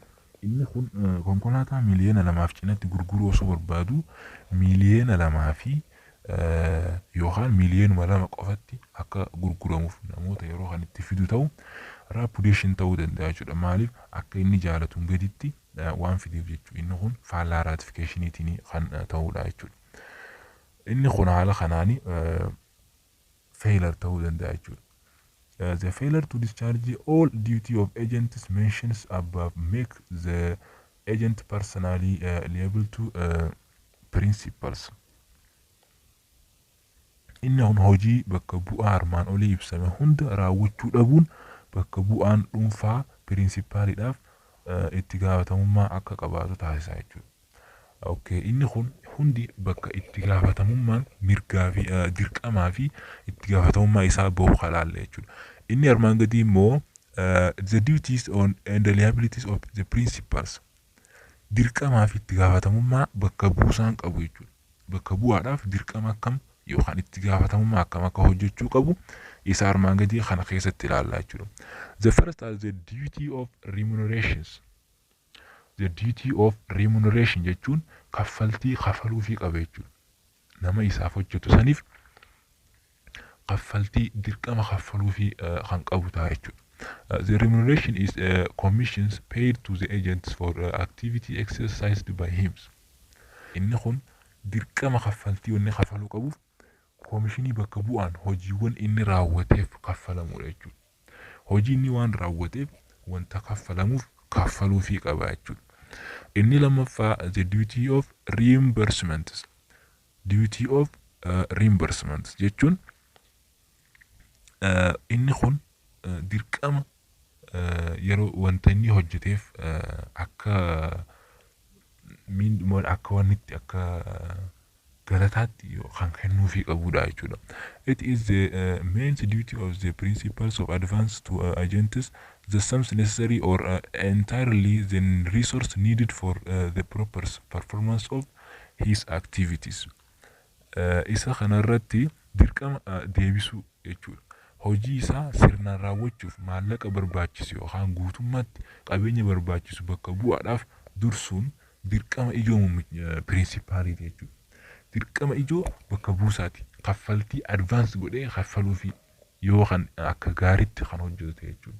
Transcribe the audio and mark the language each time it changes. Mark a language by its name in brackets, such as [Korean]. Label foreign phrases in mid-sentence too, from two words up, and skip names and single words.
[Oromo] Inni kun konkolaataa miliyoona 2 cinatti gurguruu osoo barbaadu miliyoona 2 fi yookaan miliyoonuma 2 qofatti akka gurguramuuf namoota yeroo kan itti fidu ta'u rapudeeshin ta'uu danda'a jechuudha. Maaliif akka inni jaalatuun gaditti waan fideef jechuudha. Inni kun faallaa ratificationiti kan ta'uudha jechuudha. Inni kun haala kanaani failure ta'uu danda'a jechuudha. [English] The failure to discharge all duty of agents mentions above make the agent personally liable to principals. [Oromo] Inni hojii bakka bu'aa armaan olii ibsame hunda raawwachuu dhabuun bakka bu'aan dhuunfaa piriinsipaaliidhaaf itti gaafatamummaa akka qabaatu taasisaa jechuudha. Okay, inni kun hundi bakka itti gaafatamummaan mirgaa fi dirqamaa fi itti gaafatamummaa isaa bahu halaalle jechuudha. Inni armaan gadii immoo [English] the duties on and the liabilities of the principals [Oromo] dirqamaa fi itti gaafatamummaa bakka buusaan qabu jechuudha. Bakka bu'aadhaaf dirqama akkam yookaan itti gaafatamummaa akkam akka hojjechuu qabu isa armaan gadii kana keessatti ilaallaa jechuudha. [English] The first is the duty of remunerations. The duty of remuneration [Oromo] jechuun kaffaltii kafaluufii qaba jechuudha. Nama isaaf hojjetu saniif kaffaltii dirqama kaffaluufii kan qabu ta'a jechuudha. [English] The remuneration is commissions paid to the agents for activity exercised by him. [Oromo] Inni kun dirqama kaffaltii wanni kafaluu qabuuf koomishinii bakka bu'aan hojiiwwan inni raawwateef kaffalamudha jechuudha. Hojii inni waan raawwateef wanta kaffalamuuf kaffaluufii qaba jechuudha. Inni lammaffaa [English] the duty of reimbursements. Duty of reimbursements [Oromo] jechuun inni kun dirqama yeroo wanta inni hojjeteef akka wannitti akka galataatti kan kennuufii qabudha jechuudha. [English] It is the main duty of the principals of advance to agents the sums necessary or entirely the resource needed for the proper performance of his activities. [Oromo] Isa kanarratti dirqama deebisuu jechuudha. Hojii isaa sirnaan raawwachuuf maallaqa barbaachisu yookaan guutummaatti qabeenya barbaachisu bakka bu'aadhaaf dursuun dirqama ijoo piriinsipaaliiti jechuudha. Dirqama ijoo bakka buusaati. Kaffaltii advance godhee kaffaluufi yoo kan akka gaariitti kan hojjetu jechuudha.